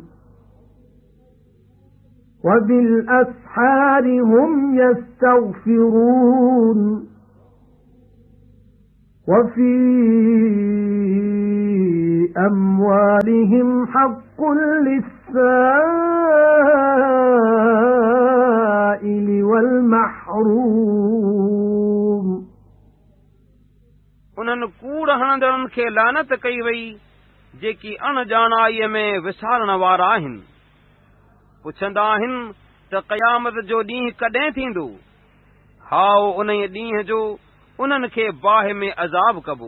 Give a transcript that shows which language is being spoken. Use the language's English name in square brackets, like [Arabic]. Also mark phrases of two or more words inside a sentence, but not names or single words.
[Arabic] وبالأسحار هم يستغفرون وفي أموالهم حق للسائل والمحروم. [Sindhi] उन्हनि कूड़ हणंदड़नि खे लानत कई वई जेकी अणॼाणाईअ में विसारण वारा आहिनि। पुछंदा आहिनि त क़यामत जो ॾींहुं कॾहिं थींदो? हाओ उन ॾींहं जो उन्हनि खे बाहि में अज़ाब कबो।